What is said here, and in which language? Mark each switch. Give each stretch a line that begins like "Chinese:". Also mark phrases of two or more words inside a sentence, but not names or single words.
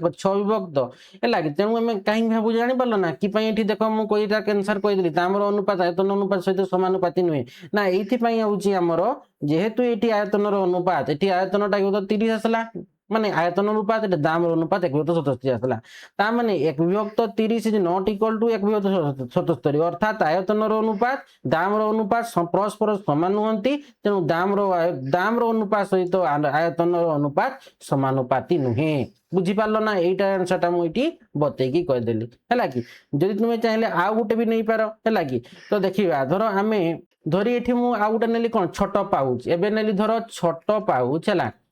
Odia: 6 ବିଭକ୍ତ ହେଲା କି ତେଣୁ ଆମେ କାହିଁକି ଭାବୁ ଜାଣିପାରିଲ ନା କି ପାଇଁ ଏଠି ଦେଖ ମୁଁ କହିଟା କ୍ୟାନ୍ସର କହିଦେଲି ଦାମର ଅନୁପାତ ଆୟତନ ଅନୁପାତ ସହିତ ସମାନୁପାତି ନୁହେଁ ନା ଏଇଥିପାଇଁ ହଉଛି ଆମର ଯେହେତୁ ଏଠି ଆୟତନର ଅନୁପାତ ଏଠି ଆୟତନଟା 30 ଆସିଲା ମାନେ ଆୟତନ ଅନୁପାତ ଏଠି ଦାମର ଅନୁପାତ 1 ବିଭକ୍ତ 77 ଆସିଲା ତାମାନେ 1 ବିଭକ୍ତ 30
English: is not equal to
Odia: 1 ବିଭକ୍ତ 77 ଅର୍ଥାତ ଆୟତନର ଅନୁପାତ ଦାମର ଅନୁପାତ ପରସ୍ପର ସମାନ ନୁହନ୍ତି ତେଣୁ ଦାମର ଅନୁପାତ ସହିତ ଆୟତନର ଅନୁପାତ ସମାନୁପାତି ନୁହେଁ ବୁଝିପାରିଲ ନା ଏଇଟା ଆନ୍ସରଟା ମୁଁ ଏଠି ବତେଇକି କହିଦେଲି ହେଲା କି ଯଦି ତୁମେ ଚାହିଁଲେ ଆଉ ଗୋଟେ ବି ନେଇପାର ହେଲା କି ତ ଦେଖିବା ଧର ଆମେ ଧରି ଏଠି ମୁଁ ଆଉ ଗୋଟେ ନେଲି କଣ ଛୋଟ ପାଉଚ ଏବେ ନେଲି ଧର ଛୋଟ ପାଉଚ ହେଲା